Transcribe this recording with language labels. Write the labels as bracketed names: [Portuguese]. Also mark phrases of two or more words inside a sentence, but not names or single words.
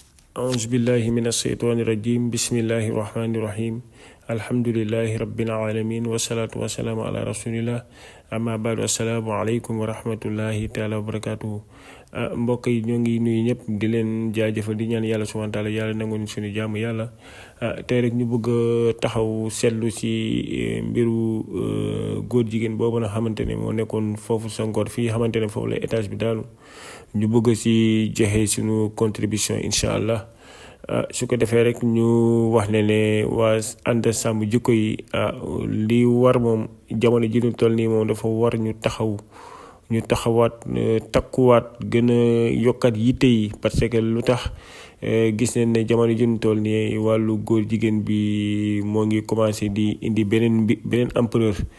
[Arabic] أعوذ بالله من الشيطان الرجيم بسم الله الرحمن الرحيم الحمد لله رب العالمين والصلاة والسلام على رسول الله أما بعد السلام عليكم ورحمة الله تعالى وبركاته [Wolof] mbokk yi ñoo ngi nuyu ñëpp di leen jaajëfal di ñaan yàlla [Arabic] سبحانه وتعالى [Wolof] yàlla nangu ñu suñu jaamu yàlla tey rek ñu bëgg taxaw seetlu ci mbiru góor jigéen boobu nga xamante ne moo nekkoon foofu sa Ngor fii xamante ne foofu la étage bi daanu ñu bëgg ci joxe suñu contribution [Arabic] إن شاء الله [Wolof] su ko defee rek ñu wax ne waa ànd sàmm jikko yi li war moom jamono ji ñu toll nii moom dafa war ñu taxawaat takkuwaat gën a yokkaat yitte yi [French] parce que [Wolof] lu tax gis nañ ne jamono ji ñu toll nii wàllu góor jigéen bi moo ngi commencé di indi beneen ampleur